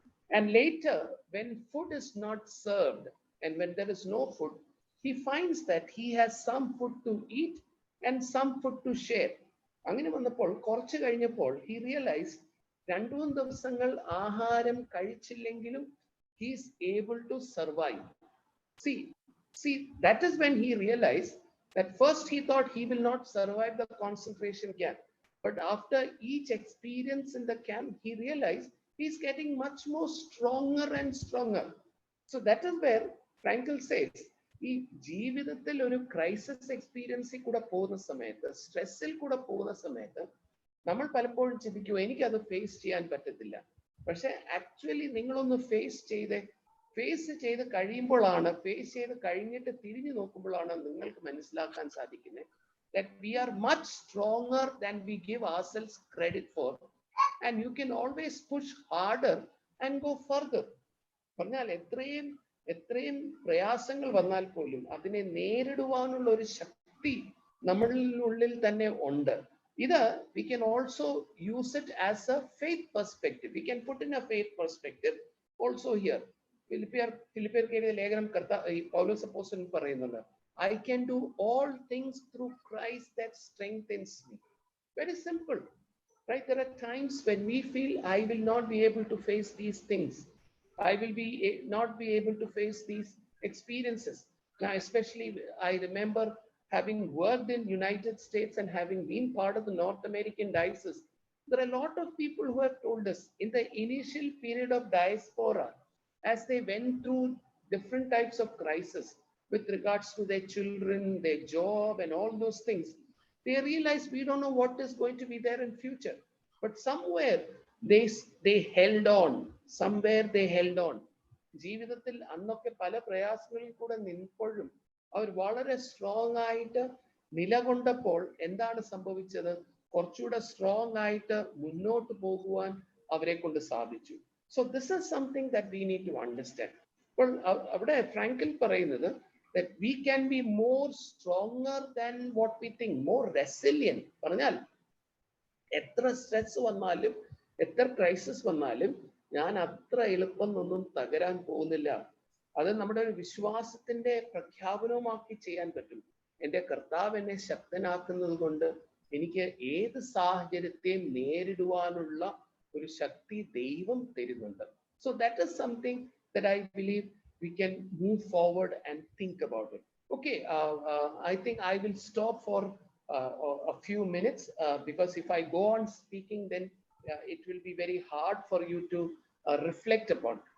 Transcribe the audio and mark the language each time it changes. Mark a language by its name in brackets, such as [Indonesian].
[English] And later, when food is not served and when there is no food, he finds that he has some food to eat and some food to share. [Malayalam] അങ്ങനെ വന്നപ്പോൾ കുറച്ച് കഴിഞ്ഞപ്പോൾ [English] he realized [Malayalam] 2-3 ദിവസങ്ങൾ ആഹാരം കഴിച്ചില്ലെങ്കിലും [English] he is able to survive. See, that is when he realized that first he thought he will not survive the concentration camp, but after each experience in the camp he realized he is getting much more stronger and stronger. So that is where Frankl says, [Malayalam] ഈ ജീവിതത്തിൽ ഒരു crisis എക്സ്പീരിയൻസിൽ കൂടെ പോകുന്ന സമയത്ത്, സ്ട്രെസ്സിൽ കൂടെ പോകുന്ന സമയത്ത് നമ്മൾ പലപ്പോഴും ചിന്തിക്കും എനിക്കത് ഫേസ് ചെയ്യാൻ പറ്റത്തില്ല. പക്ഷെ ആക്ച്വലി നിങ്ങളൊന്ന് ഫേസ് ചെയ്ത് കഴിയുമ്പോഴാണ്, ഫേസ് ചെയ്ത് കഴിഞ്ഞിട്ട് തിരിഞ്ഞു നോക്കുമ്പോഴാണ് നിങ്ങൾക്ക് മനസ്സിലാക്കാൻ സാധിക്കുന്നത് [English] that we are much stronger than we give ourselves credit for. And you can always push harder and go further. [Malayalam] പറഞ്ഞാൽ എത്രയും പ്രയാസങ്ങൾ വന്നാൽ പോലും അതിനെ നേരിടുവാനുള്ള ഒരു ശക്തി നമ്മളിൽ തന്നെ ഉണ്ട്. ഇത് [English] we can also use it as a faith perspective. We can put in a faith perspective also here. [Malayalam] ഫിലിപ്പിയർക്ക് എഴുതിയ ലേഖനം പൗലോസ് അപ്പോസ്തലൻ പറയുന്നുണ്ട്, [English] I can do all things through Christ that strengthens me. Very simple, right? There are times when we feel I will not be able to face these things. I will not be able to face these experiences. Now, especially I remember having worked in United States and having been part of the North American diocese. There are a lot of people who have told us in the initial period of diaspora, as they went through different types of crisis with regards to their children, their job, and all those things, they realized we don't know what is going to be there in future. But somewhere they held on. Somewhere they held on. [Malayalam] ജീവിതത്തിൽ അന്നൊക്കെ പല പ്രയാസങ്ങളിൽ കൂടെ നിൽപ്പോഴും അവർ വളരെ strong ആയിട്ട് നിലകൊണ്ടപ്പോൾ എന്താണ് സംഭവിച്ചത്? കുറച്ചുകൂടെ സ്ട്രോങ് ആയിട്ട് മുന്നോട്ട് പോകുവാൻ അവരെ കൊണ്ട് സാധിച്ചു. So this is something that we need to understand. അപ്പോൾ അവിടെ ഫ്രാങ്കിൽ പറയുന്നത് that we can be more stronger than what we think, more resilient. പറഞ്ഞാൽ എത്ര സ്ട്രെസ് വന്നാലും എത്ര ക്രൈസിസ് വന്നാലും ഞാൻ അത്ര എളുപ്പം ഒന്നും തകരാൻ പോകുന്നില്ല. അത് നമ്മുടെ ഒരു വിശ്വാസത്തിന്റെ പ്രഖ്യാപനവുമാക്കി ചെയ്യാൻ പറ്റും. എൻ്റെ കർത്താവ് എന്നെ ശക്തനാക്കുന്നത് കൊണ്ട് എനിക്ക് ഏത് സാഹചര്യത്തെയും നേരിടുവാനുള്ള ഒരു ശക്തി ദൈവം തരുന്നുണ്ട്. [English] So that is something that I believe we can move forward and think about it. Okay, I think I will stop for a few minutes because if I go on speaking, then it will be very hard for you to reflect upon.